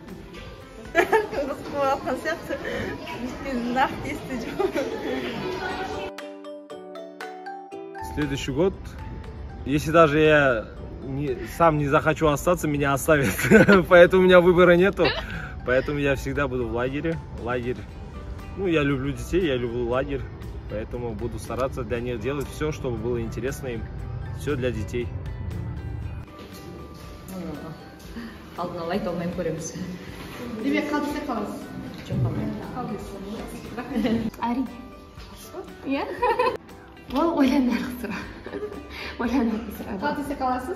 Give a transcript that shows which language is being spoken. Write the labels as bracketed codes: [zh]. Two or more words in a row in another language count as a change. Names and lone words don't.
[ru] Следующий год, если даже я сам не захочу остаться, меня оставят. Поэтому у меня выбора нету. Поэтому я всегда буду в лагере. Лагерь. Ну, я люблю детей, я люблю лагерь. Поэтому буду стараться для них делать все, чтобы было интересно им. Все для детей. [kk] Алдын ала айта алмаймын, көреміз. Демек қалдысы қаласыз? Жоқ, қалмаймын. Әрине. Иә? Ол ойланарлық сұра. Ойланарлық сұра. Қалдысы қаласыз?